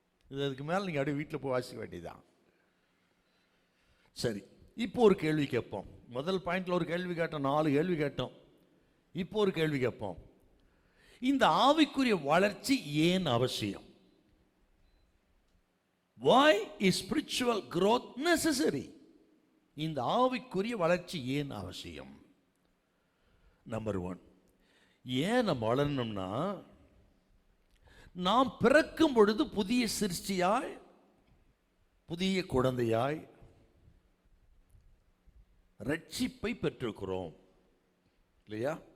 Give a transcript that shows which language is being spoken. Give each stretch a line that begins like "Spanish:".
Tamil: இதுக்கு மேலே நீங்கள் அப்படியே வீட்டில் போய் வாசிக்க வேண்டியதான். சரி, இப்போ ஒரு கேள்வி கேட்போம். முதல் பாயிண்ட்ல ஒரு கேள்வி கேட்டோம், 4 கேள்வி கேட்டோம். இப்போ ஒரு கேள்வி கேட்போம். இந்த ஆவிக்குரிய வளர்ச்சி ஏன் அவசியம்?
English: Why is spiritual growth necessary?
Tamil: இந்த ஆவிக்குரிய வளர்ச்சி ஏன் அவசியம்? நம்பர் 1, ஏன் நம்ம வளரணும்னா, நாம் பிறக்கும் பொழுது புதிய சிருஷ்டியாய், புதிய குழந்தையாய் ரட்சிப்பை பெற்றிருக்கிறோம் இல்லையா?